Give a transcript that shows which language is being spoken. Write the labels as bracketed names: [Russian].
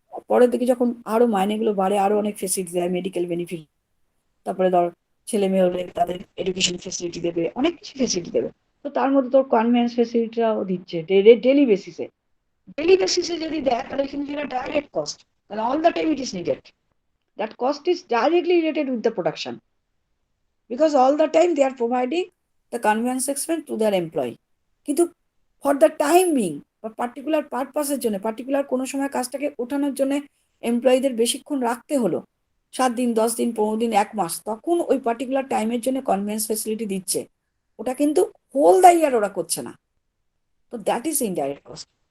[Bangla] পরের দিকে যখন আরো মাইনেগুলো বাড়ে আরো অনেক ফেসিলিটি দেয়, মেডিকেল বেনিফিট, তারপরে ধর ছেলে মেয়ে হলে তাদের এডুকেশন ফেসিলিটি দেবে, অনেক কিছু ফেসিলিটি দেবে। তো তার মধ্যে তোর কনভেন্স ফেসিলিটিটাও দিচ্ছে ডেলি বেসিসে। ডেলি বেসিসে যদি দেয় তাহলে কিন্তু সেটা ডাইরেক্ট কস্ট, তাহলে [English] All the time it is needed. That cost is directly related with the production, because all the time they are providing the conveyance expense to their employee. [Bangla] কিন্তু for the time being বা particular পারপাসের জন্য, particular কোনো সময় কাজটাকে ওঠানোর জন্য এমপ্লয়ীদের বেশিক্ষণ রাখতে হলো, 7 দিন, 10 দিন, 15 দিন, 1 মাস, তখন ওই পার্টিকুলার টাইমের জন্য কনভেন্স ফেসিলিটি দিচ্ছে। ওটা কিন্তু [English] whole the year [Bangla] ওরা করছে না। তো [English] That is indirect cost.